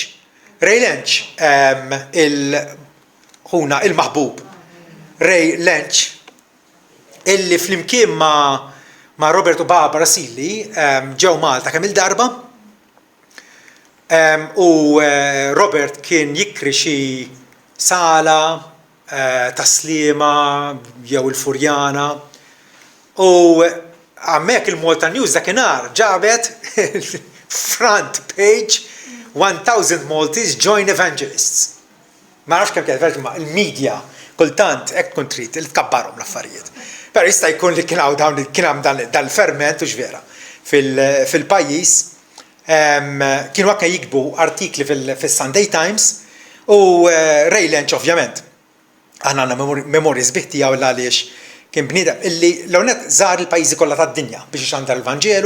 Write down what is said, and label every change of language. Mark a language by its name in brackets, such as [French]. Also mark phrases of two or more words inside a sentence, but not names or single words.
[Maltese] Ray Lynch il-maħbub Ray Lynch illi flimkien ma' Robert u Barbara Silli ġew Malta kemm il-darba u Robert kien jikri xi sala taslima jew il-Furjana u hemmhekk il-Malta News dakinhar ġabet [English] front page 1000 Maltese join evangelists. [Maltese] Ma nafx kemm kienet il-medja kultant hekk kont trid li tkabbarhom l-affarijiet. Però jista' jkun li kien hemm dal-ferment u x'vera fil-pajjiż kienu anke jikbu artikli fis-Sunday Times u Ray Lynch ovvjament aħna għandna memorji sbieħ tiegħu għaliex kien bniedem illi l-hawnhekk żar il-pajjiżi kollha tad-dinja biex ixandar l-Evanġelu.